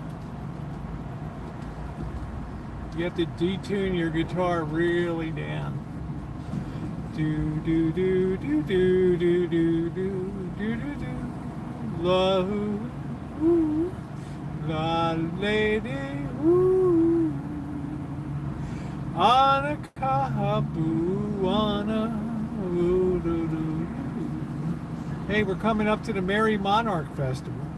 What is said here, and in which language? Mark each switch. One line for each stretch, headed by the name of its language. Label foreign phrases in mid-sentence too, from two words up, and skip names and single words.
English: You have to detune your guitar really down. Do do do do do do do do do do do la ooh, la lady ooh,
Hawaiian: ana kahapuana ooh, do, do, do.
English: Hey, we're coming up to the Merry Monarch Festival.